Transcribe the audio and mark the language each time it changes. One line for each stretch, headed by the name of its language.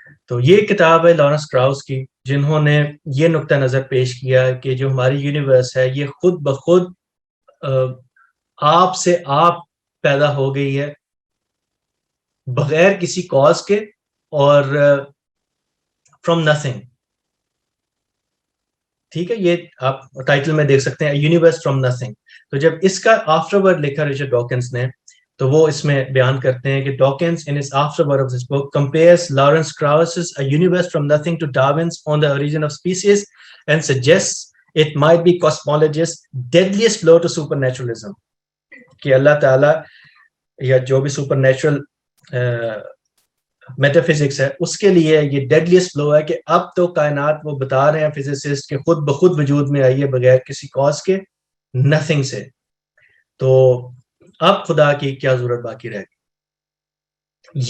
Urdu: تو یہ کتاب ہے لارنس کراؤس کی, جنہوں نے یہ نقطہ نظر پیش کیا کہ جو ہماری یونیورس ہے یہ خود بخود آپ سے آپ پیدا ہو گئی ہے بغیر کسی کاز کے, اور فرام نتھنگ. ٹھیک ہے, یہ آپ ٹائٹل میں دیکھ سکتے ہیں, یونیورس فرام نتھنگ. تو جب اس کا آفٹر ورڈ لکھا رچرڈ ڈاکنز نے, تو وہ اس میں بیان کرتے ہیں کہ
English: Dawkins in his afterword of this book compares Lawrence Krauss's A Universe from Nothing to Darwin's On the Origin of Species and suggests it might be cosmologist's deadliest blow to supernaturalism.
Urdu: کہ اللہ تعالیٰ یا جو بھی super natural metaphysics ہے اس کے لیے یہ ڈیڈلیسٹ بلو ہے کہ اب تو کائنات وہ بتا رہے ہیں فزسسٹ کہ خود بخود وجود میں آئی ہے بغیر کسی کاز کے, نتھنگ سے. تو اب خدا کی کیا ضرورت باقی رہ گئی.